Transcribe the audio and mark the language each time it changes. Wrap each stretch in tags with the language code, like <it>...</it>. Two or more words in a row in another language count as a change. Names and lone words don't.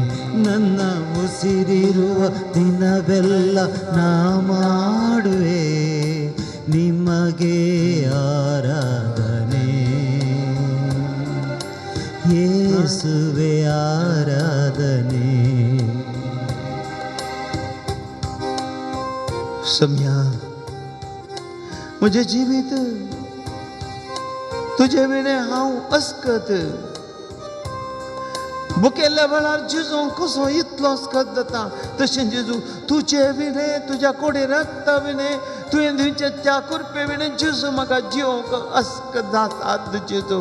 <kn>ನನ್ನ ಉಸಿರಿರುವ ದಿನವೆಲ್ಲ ನಾ ಮಾಡುವೆ ನಿಮಗೆ ಆರಾಧನೆ. ಯೇಸುವೆ ಆರಾಧನೆ.</kn> <kok>सम्या म्हजें जिवीत तुजे विणे हांव अस्कत. भुकेल्ल्या वेळार जेजू कसो इतलो अस्कत जाता तशें जेजू तुजे विणे, तुज्या कोडे रक्ता विणे, तुवें दिवचे त्या कुरपे विणे जेजू म्हाका जिवंक अस्कत जाता जेजू.</kok>